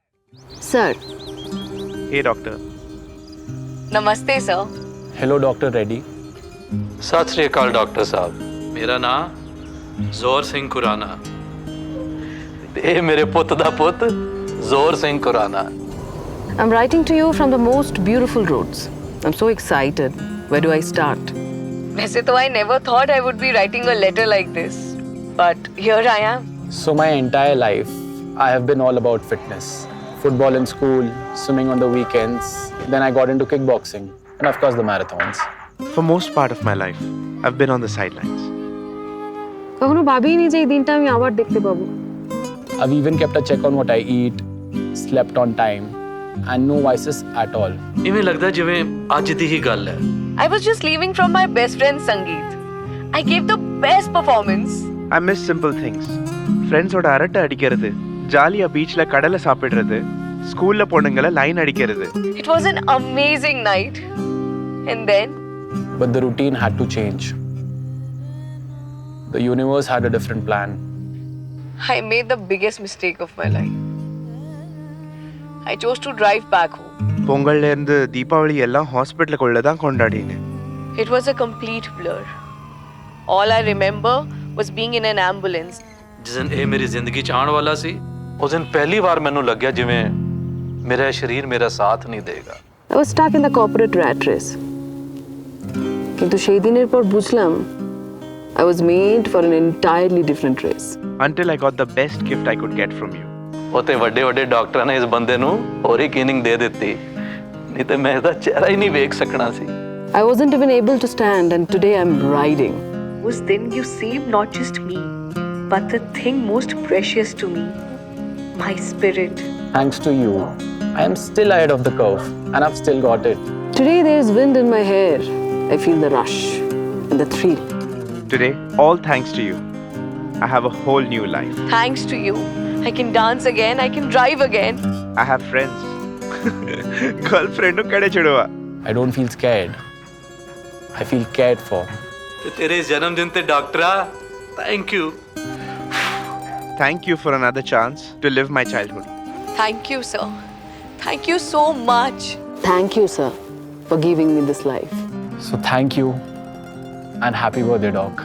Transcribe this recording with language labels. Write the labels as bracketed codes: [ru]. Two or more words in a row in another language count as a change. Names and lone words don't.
[en] Sir. Hey, doctor. Namaste, sir. Hello, Dr. Reddy. [pa] ਸਤ ਸ੍ਰੀ ਅਕਾਲ ਡਾਕਟਰ ਸਾਹਬ ਮੇਰਾ ਨਾਮ ਜ਼ੋਰ ਸਿੰਘ ਖੁਰਾਨਾ ਤੇ ਇਹ ਮੇਰੇ ਪੁੱਤ ਦਾ ਪੁੱਤ ਜ਼ੋਰ ਸਿੰਘ ਖੁਰਾਨਾ [en] I'm writing to you from the most beautiful roads. I'm so excited. Where do I start? [hi] वैसे तो [en] I never thought I would be writing a letter like this. But here I am. So my entire life, I have been all about fitness. Football in school, swimming on the weekends. Then I got into kickboxing. And of course the marathons. For most part of my life, I've been on the sidelines. [bn] কখনো ভাবিনি যে এই দিনটা আমি আবার দেখতে পাবো। [en] I've even kept a check on what I eat, slept on time, and no vices at all. [pa] ਇਵੇਂ ਲੱਗਦਾ ਜਿਵੇਂ ਅੱਜ ਦੀ ਹੀ ਗੱਲ ਹੈ [en] I was just leaving from my best friend Sangeet. I gave the best performance. I miss simple things. [ta] Friends ஓட அரட்டை அடிக்கிறது, ஜாலியா பீச்ல கடலை சாப்பிடுறது, ஸ்கூல்ல பொண்ணுங்களை லைன் அடிக்கிறது. [en] It was an amazing night. And then But the routine had to change. The universe had a different plan. I made the biggest mistake of my life. I chose to drive back home. [ta] பொங்கல்ல இருந்து தீபாவளி எல்லாம் ஹாஸ்பிட்டலுக்குள்ள தான் கொண்டாடினேன். [en] It was a complete blur. All I remember was being in an ambulance. [pa] ਜਿਸ ਦਿਨ ਇਹ ਮੇਰੀ ਜ਼ਿੰਦਗੀ ਚ ਆਉਣ ਵਾਲਾ ਸੀ ਉਸ ਦਿਨ ਪਹਿਲੀ ਵਾਰ ਮੈਨੂੰ ਲੱਗਿਆ ਜਿਵੇਂ ਮੇਰਾ ਸਰੀਰ ਮੇਰਾ ਸਾਥ ਨਹੀਂ ਦੇਗਾ [en] I was stuck in the corporate rat race. [bn] কিন্তু সেই দিনের পর বুঝলাম [en] I was made for an entirely different race. Until I got the best gift I could get from you. [pa] ਉਤੇ ਵੱਡੇ ਵੱਡੇ ਡਾਕਟਰਾਂ ਨੇ ਇਸ ਬੰਦੇ ਨੂੰ ਹੋਰ ਹੀ ਕਲੀਨਿੰਗ ਦੇ ਦਿੱਤੀ ਨਹੀਂ ਤੇ ਮੈਂ ਇਹਦਾ ਚਿਹਰਾ ਹੀ ਨਹੀਂ ਵੇਖ ਸਕਣਾ ਸੀ [en] I wasn't even able to stand and today I'm riding. Was then you saved not just me, but the thing most precious to me, my spirit. Thanks to you, I am still ahead of the curve and I've still got it. Today there's wind in my hair. I feel the rush and the thrill. Today, all thanks to you, I have a whole new life. Thanks to you, I can dance again, I can drive again. I have friends. [te] Girlfriend కాదే చూడువా. [en] I don't feel scared. I feel cared for. [pa] ਤੇ ਤੇਰੇ ਜਨਮ ਦਿਨ ਤੇ ਡਾਕਟਰਾ [en] thank you Thank you for another chance to live my childhood. Thank you, sir. Thank you so much. Thank you, sir, for giving me this life. So thank you and happy birthday, Doc.